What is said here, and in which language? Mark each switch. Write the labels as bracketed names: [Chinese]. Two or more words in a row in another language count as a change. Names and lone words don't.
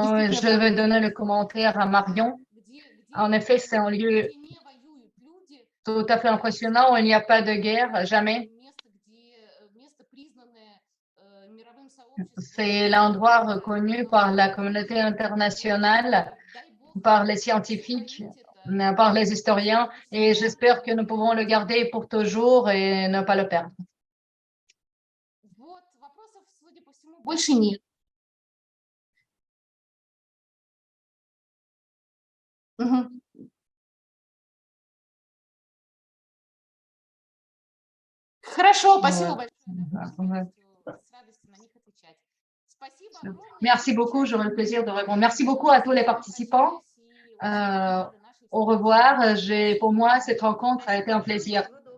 [French] Je vais donner le commentaire à Marion. En effet, c'est un lieu tout à fait impressionnant où il n'y a pas de guerre, jamais. C'est l'endroit reconnu par la communauté internationale, par les scientifiques, par les historiens, et j'espère que nous pouvons le garder pour toujours et ne pas le perdre. [Russian] Вот, вопросов, судя по всему, больше нет. Мгм. Хорошо, спасибо большое. С радостью на них отвечать. Спасибо огромное. [French] Merci beaucoup, j'aurai le plaisir de répondre. Merci beaucoup à tous les participants. Au revoir. Pour moi, cette rencontre a été un plaisir.